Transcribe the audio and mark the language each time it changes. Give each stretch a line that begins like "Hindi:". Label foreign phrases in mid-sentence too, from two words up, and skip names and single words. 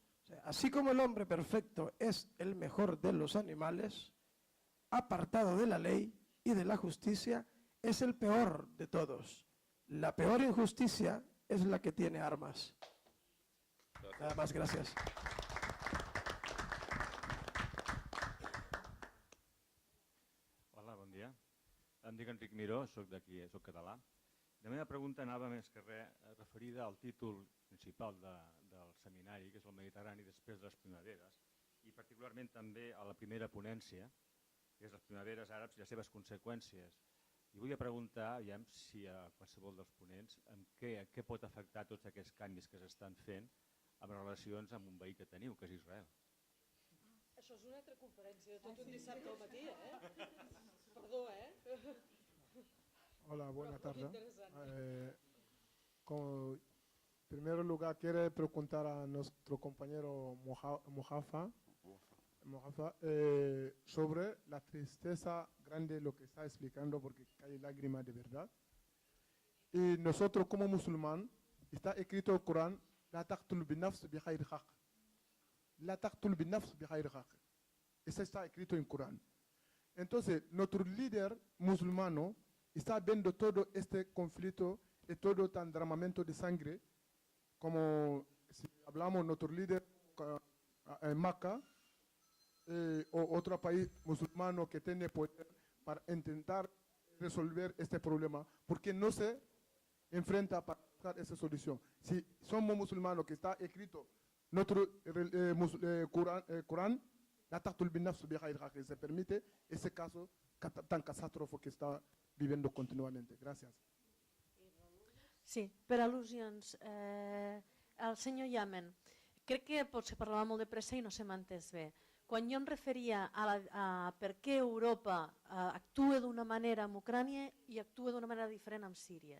Spanish: O sea, así como el hombre perfecto es el mejor de los animales, apartado de la ley y de la justicia, es el peor de todos. La peor injusticia es la que tiene armas. Nada más, gracias.
Catalan: Hola, bon dia. Em dic Enric Miró, soc d'aquí, soc català. La meva pregunta anava més que res referida al títol principal del seminari, que és el Mediterrani després de les primaveres. i particularment també a la primera ponència, que és les primaveres àrabs i les seves conseqüències. I volia preguntar, aviam, si a qualsevol dels ponents, en què pot afectar tots aquests canvis que s'estan fent amb relacions amb un veí que teniu, que és Israel. Això és una altra conferència, tot un dissabte al matí, Perdó,
Spanish: Hola, buenas tardes. En primer lugar, quiero preguntar a nuestro compañero Mojafa sobre la tristeza grande de lo que está explicando, porque hay lágrimas de verdad. Y nosotros como musulmán, está escrito en el Corán,
Arabic: لا تقتل النفس بغير حق. لا تقتل النفس بغير حق.
Spanish: Eso está escrito en el Corán. Entonces, nuestro líder musulmano está viendo todo este conflicto y todo tan derramamiento de sangre, como si hablamos nuestro líder en Meca, o otro país musulmano que tiene poder para intentar resolver este problema, porque no se enfrenta para buscar esa solución. Si somos musulmanos, que está escrito nuestro Corán,
Arabic: لا تقتل النفس بغير حق,
Spanish: se permite ese caso tan catastrófico que está viviendo continuamente. Gracias.
Catalan: Sí, per al·lusions. El senyor Yamen, crec que potser parlava molt de pressa i no se m'ha entès bé. Quan jo em referia a per què Europa actua d'una manera amb Ucrània i actua d'una manera diferent amb Síria.